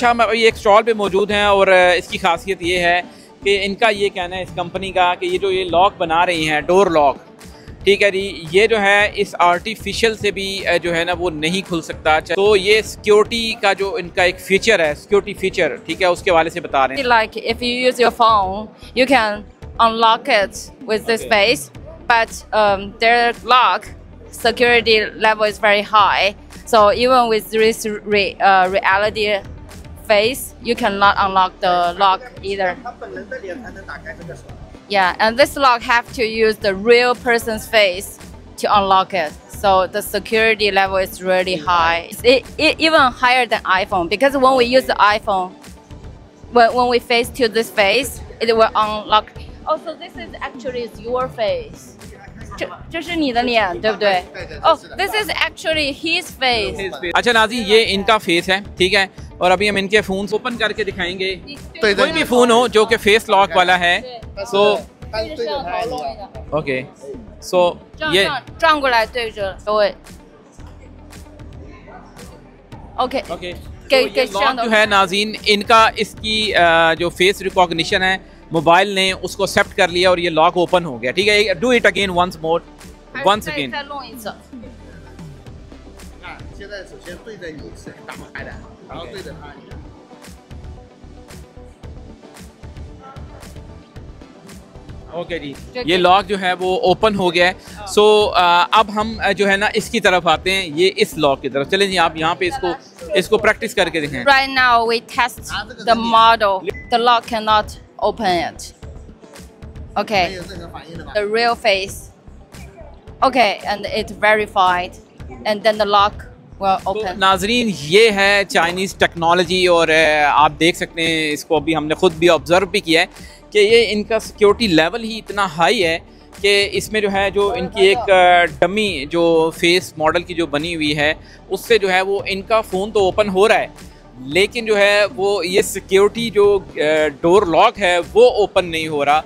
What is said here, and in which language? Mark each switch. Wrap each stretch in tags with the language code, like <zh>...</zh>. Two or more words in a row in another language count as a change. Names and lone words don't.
<ur>اچھا، ہم ابھی ایک اسٹال پہ موجود ہیں اور اس کی خاصیت یہ ہے کہ ان کا یہ کہنا ہے اس کمپنی کا کہ یہ جو یہ لاک بنا رہی ہیں,</ur> <en>door lock,</en> <ur>ٹھیک ہے جی، یہ جو ہے اس آرٹیفیشل سے بھی جو ہے نا وہ نہیں کھل سکتا. تو یہ سیکیورٹی کا جو ان کا ایک فیچر ہے,</ur> <en>security feature,</en> <ur>ٹھیک ہے، اس کے حوالے سے بتا رہے ہیں.</ur> <en>Like if you use your phone, you can unlock it with this face, but their lock security level is very high. So even with this reality face, you cannot unlock the lock either. Yeah, and this lock have to use the real person's face to unlock it. So the security level is really high. It's even higher than iPhone, because when we use the iPhone, when we face to this face, it will unlock. Also, this is actually your face.</en> <zh>这是你的脸，对不对？</zh> <en>Oh, this is actually his face.</en> <ur>اچھا ناظرین، یہ ان کا فیس ہے، ٹھیک ہے، اور ابھی ہم ان کے فون اوپن کر کے دکھائیں گے. کوئی بھی فون ہو جو کہ</ur> <en>face lock</en> <ur>والا ہے,</ur> <en>so okay, so</en> <ur>ये</ur> <zh>转过来对着各位。OK</zh> <en>ओके,</en> <zh>给</zh> <ur>لاک جو ہے ناظرین ان کا، اس کی جو</ur> <en>face recognition</en> <ur>ہے موبائل نے اس کو ایکسیپٹ کر لیا اور یہ لاک اوپن ہو گیا، ٹھیک ہے.</ur> <en>Do it again, once more, once again.</en> <zh>再弄一次。现在首先对着你是打不开的，然后对着它一样。</zh> <ur>اوکے جی، یہ لاک جو ہے وہ اوپن ہو گیا ہے. سو اب ہم جو ہے نا اس کی طرف آتے ہیں، یہ اس لاک کی طرف. چلیں جی، آپ یہاں پہ اس کو پریکٹس کر کے دکھائیں.</ur> <en>Right now we test the model. The lock cannot open it. Okay. The real face. Okay, and it's verified, and then the lock will</en> <ur>तो</ur> <en>open.</en> <ur>ناظرین، یہ ہے</ur> <en>Chinese technology,</en> <ur>اور آپ دیکھ سکتے ہیں اس کو ابھی ہم نے خود بھی آبزرو بھی کیا ہے کہ یہ ان کا</ur> <en>security level</en> <ur>ہی اتنا ہائی ہے کہ اس میں جو ہے جو ان کی ایک ڈمی جو</ur> <en>face model</en> <ur>کی جو بنی ہوئی ہے اس سے جو ہے وہ ان کا فون تو اوپن ہو رہا ہے، لیکن جو ہے وہ یہ سیکیورٹی جو</ur> <en>door lock</en> <ur>ہے وہ اوپن نہیں ہو رہا.</ur>